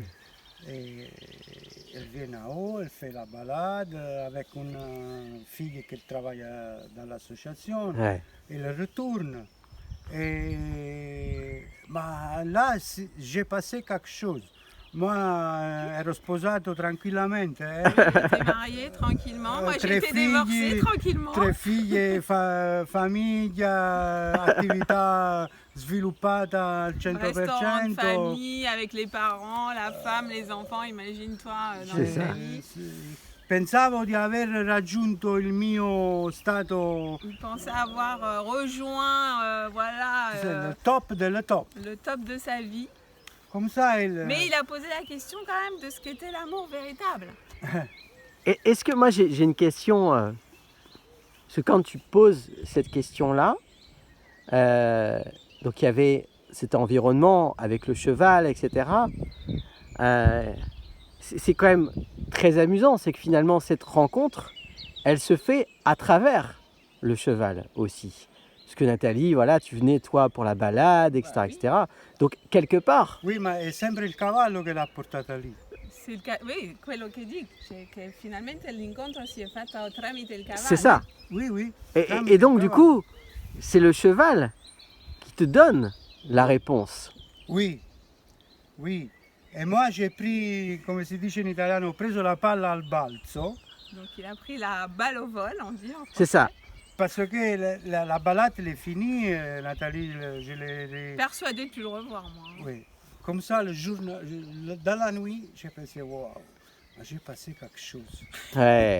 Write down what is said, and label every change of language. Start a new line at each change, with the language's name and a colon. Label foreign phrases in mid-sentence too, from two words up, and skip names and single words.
French: Et elle vient en haut, elle fait la balade avec une fille qui travaille dans l'association. Ouais. Elle retourne. Et bah, là, j'ai passé quelque chose. Moi,
Italian: ero sposato tranquillamente.
French: T'es marié tranquillement. Moi, j'ai
Italian: Tre
French: été divorcée
Italian: figli,
French: tranquillement.
Italian: 3 figlie, famiglia, attività sviluppata al 100%.
French: Restaurant de famille avec les parents, la femme, les enfants, imagine-toi dans C'est le ça. pays.
Italian: Pensavo di aver raggiunto il mio stato,
French: Il pensait avoir rejoint voilà,
Italian: le top del top.
French: le top de sa vie. Comme ça, Mais il a posé la question quand même de ce qu'était l'amour véritable. Et est-ce que moi j'ai une question, parce que quand tu poses cette question-là, donc il y avait cet environnement avec le cheval, etc. c'est quand même très amusant, c'est que finalement cette rencontre, elle se fait à travers le cheval aussi. Parce que Nathalie, voilà, tu venais toi pour la balade, etc. Bah oui. etc. Donc quelque part, Oui,
Italian: ma è sempre il cavallo che l'ha portata lì. Oui, quello che dico, cioè che finalmente l'incontro si è fatto tramite il cavallo.
French: c'est ça. Oui, oui. Et donc du coup, c'est le cheval qui te donne la réponse. Oui, oui. E moi j'ai pris,
Italian: come si dice in italiano, ho preso la palla al balzo,
French: Donc il a pris la balle au vol, on dit en C'est ça. parce que la balade elle est finie, Nathalie, je l'ai... Persuadée de plus le revoir, moi. Oui. Comme ça, le jour, dans la nuit, j'ai pensé, waouh, j'ai passé quelque chose. Ouais.